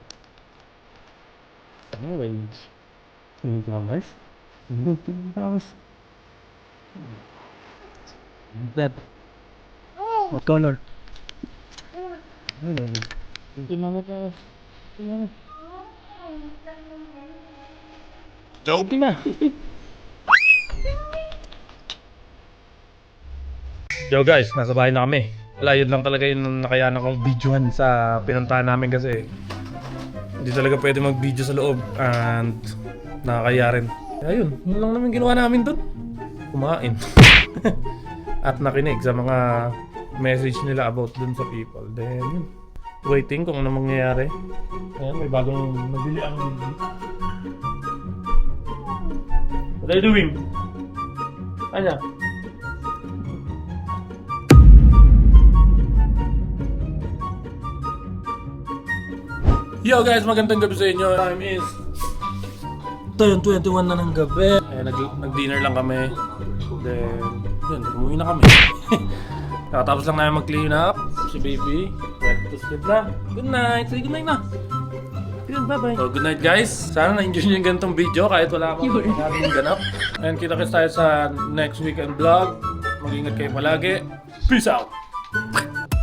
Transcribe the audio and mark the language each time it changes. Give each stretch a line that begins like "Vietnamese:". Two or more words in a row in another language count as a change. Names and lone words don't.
English: Orange. Nice. That. What color? Nope. Na. Yo guys,
Filipino: nasa bahay na kami. Wala, yun lang talaga yung nakayanan kong videohan sa pinuntahan namin kasi hindi talaga pwede mag-video sa loob and nakakaya rin. Kaya yun lang naman ginawa namin doon. Kumain. At nakinig sa mga message nila about dun sa people. Then yun, waiting kung ano mangyayari. Ayan, may bagong nabili ang baby.
English: What are you doing? Anya? Yo guys,
Filipino: magandang gabi sa inyo.
English: Time is
Filipino: 21 na ng gabi. Nag-dinner lang kami. Then, yun, umuwi na kami. Nakatapos lang namin mag-clean up. Si baby,
English: ready to sleep
Filipino: na.
English: Good night! Say good night na! Good, bye-bye! So, good night guys!
Filipino: Sana na-enjoy nyo yung ganitong video kahit wala akong maraming ganap. And kita-kits tayo sa
English: next weekend vlog.
Filipino: Mag-ingat kayo palagi.
English: Peace out!